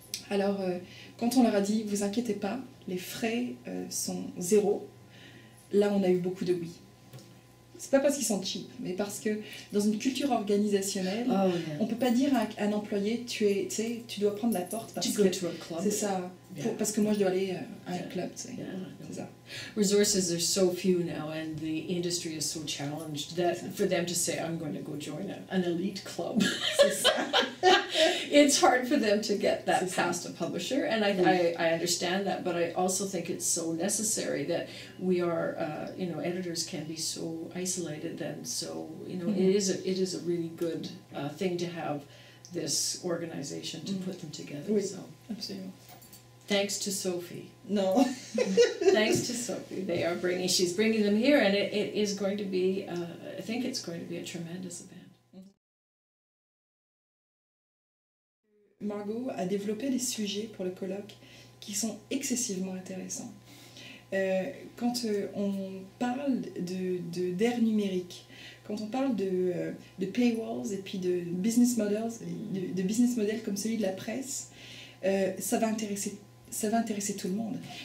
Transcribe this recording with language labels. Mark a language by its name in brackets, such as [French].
[French] Alors quand on leur a dit vous inquiétez pas, les frais sont zéro, là on a eu beaucoup de oui. C'est pas parce qu'ils sont cheap, mais parce que dans une culture organisationnelle, on peut pas dire à un employé tu dois prendre la porte parce que c'est ça, parce que moi je dois aller à un club, c'est ça. [English] Resources are so few now, and the industry is so challenged that for them to say I'm going to go join an elite club, it's hard for them to get that past a publisher, and I understand that, but I also think it's so necessary that we are, editors can be so isolated, and so it is a really good thing to have this organization to put them together. [French] Oui, [English] so [French] absolument. [English] Thanks to Sophie. No. Thanks to Sophie, she's bringing them here, and it is going to be. I think it's going to be a tremendous event. [French] Margot a développé des sujets pour le colloque qui sont excessivement intéressants. Quand on parle d'ère numérique, quand on parle de paywalls et puis de business models comme celui de la presse, ça va intéresser tout le monde.